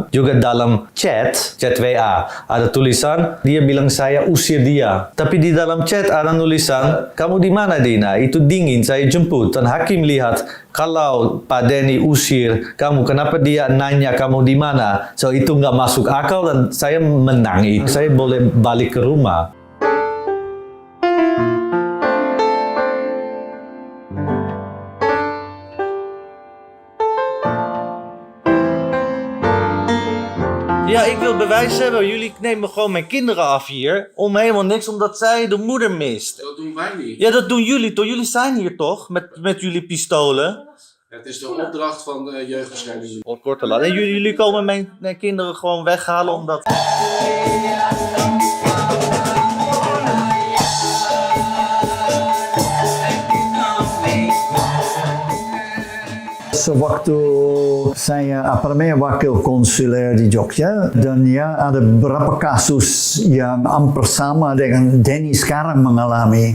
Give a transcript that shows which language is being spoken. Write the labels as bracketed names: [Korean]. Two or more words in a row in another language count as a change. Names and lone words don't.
[Indonesian] Juga dalam chat WA, ada tulisan, dia bilang saya usir dia. Tapi di dalam chat ada tulisan, kamu di mana Dina? Itu dingin, saya jemput. Dan hakim lihat, kalau Pak Danny usir kamu, kenapa dia nanya kamu di mana? So itu nggak masuk akal dan saya menang. Saya boleh balik ke rumah. [Dutch] Ja, ik wil bewijs hebben. Jullie nemen gewoon mijn kinderen af hier. Om helemaal niks, omdat zij de moeder mist. Dat doen wij niet. Ja, dat doen jullie toch? Jullie zijn hier toch? Met jullie pistolen? Het is de opdracht van de jeugdbescherming. Op korte laat. En jullie komen mijn kinderen gewoon weghalen omdat... [Indonesian] Sewaktu saya wakil konsuler di Jogja, dan ya ada beberapa kasus yang hampir sama dengan Danny sekarang mengalami.